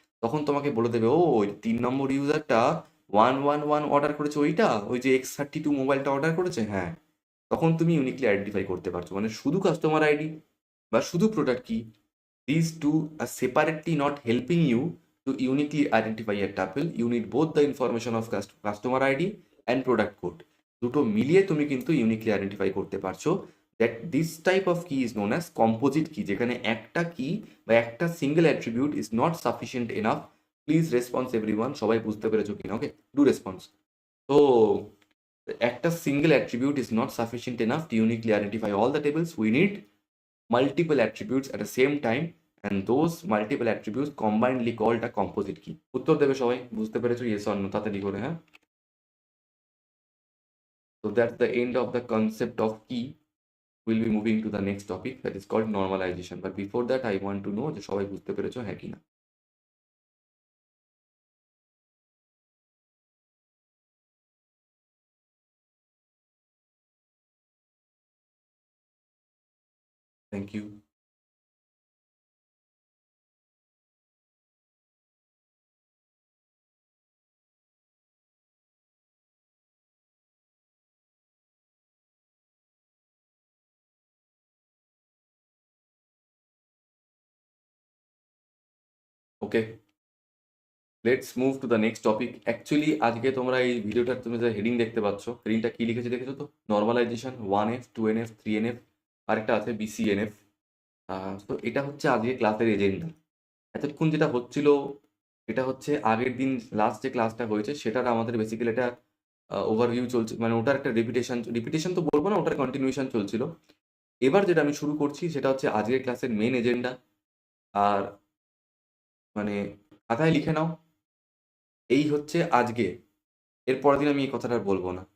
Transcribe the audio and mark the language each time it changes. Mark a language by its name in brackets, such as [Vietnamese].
[Bangla] তখন তোমাকে বলে দেবে, ও ওই 3 নম্বর ইউজারটা 111 অর্ডার করেছে, ওই যে X32 মোবাইলটা অর্ডার করেছে, হ্যাঁ। তখন তুমি ইউনিকলি আইডেন্টিফাই করতে পারছো, মানে শুধু কাস্টমার আইডি বা শুধু প্রোডাক্ট কি, [English] these two are separately not helping you to uniquely identify a tuple. You need both the information of customer ID and product code. [Bangla] দুটো মিলিয়ে তুমি কিন্তু ইউনিকলি আইডেন্টিফাই করতে পারছো। [English] that this type of key is known as composite key, [Bangla] যেখানে একটা কি বা একটা [English] Single attribute is not sufficient enough. Please response everyone, [Bangla] সবাই বুঝতে পেরেছো কিনা? [English] Okay, do response. তো একটা single attribute is not sufficient enough to uniquely identify all the tables. We need multiple attributes at the same time, and those multiple attributes combinedly called a composite key. [Bangla] উত্তর দেবে সবাই, বুঝতে পেরেছো? Yes or no তাড়াতাড়ি করে, হ্যাঁ? [English] So that's the end of the concept of key. We'll be moving to the next topic that is called normalization, but before that I want to know [Bangla] যে সবাই বুঝতে পেরেছো হ্যাঁ কি না? [English] Thank you. Okay, let's move to the next topic. [Bangla] Actually আজকে তোমরা এই ভিডিওটার তুমি যে হেডিং দেখতে পাচ্ছ, হেডিংটা কি লিখেছে দেখেছো তো? নর্মালাইজেশন 1F 2NF 3NF, আরেকটা আছে BCNF। তো এটা হচ্ছে আজকে ক্লাসের এজেন্ডা। এতক্ষণ যেটা হচ্ছিল, এটা হচ্ছে আগের দিন লাস্ট যে ক্লাসটা হয়েছে সেটার আমাদের বেসিক্যালি একটা ওভারভিউ চলছে, মানে ওটার একটা রিপিটেশন তো বলবো না, ওটার কন্টিনিউশন চলছিল। এবার যেটা আমি শুরু করছি সেটা হচ্ছে আজকের ক্লাসের মেন এজেন্ডা। আর মানে খাতায় লিখে নাও, এই হচ্ছে আজকে, এর পরের দিন আমি এই কথাটা আর বলবো না।